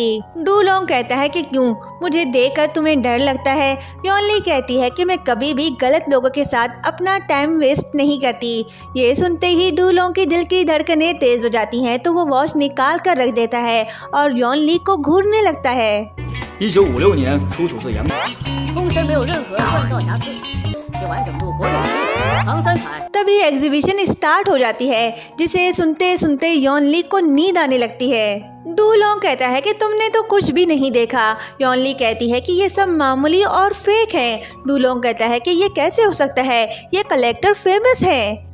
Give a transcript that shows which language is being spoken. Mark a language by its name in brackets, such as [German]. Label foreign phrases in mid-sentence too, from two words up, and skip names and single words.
[Hindi] डूलोंग कहता है कि क्यों, मुझे देखकर तुम्हें डर लगता है। यॉनली कहती है कि मैं कभी भी गलत लोगों के साथ अपना [English] time waste [Hindi] नहीं करती। ये सुनते ही डूलोंग की दिल की धड़कनें तेज हो जाती हैं तो वो वॉच निकाल कर रख देता है और यॉनली को घूरने लगता है। [Chinese] 1956 年出土自阳港，通身没有任何锻造瑕疵，其完整度国宝级，唐三彩。 [Hindi] तभी [English] exhibition start [Hindi] हो जाती है जिसे सुनते सुनते यॉनली को नींद आने लगती है। डूलोंग कहता है कि तुमने तो कुछ भी नहीं देखा। यॉनली कहती है कि ये सब मामूली और फेक है। डूलोंग कहता है कि ये कैसे हो सकता है, ये [English] collector famous [Hindi] है।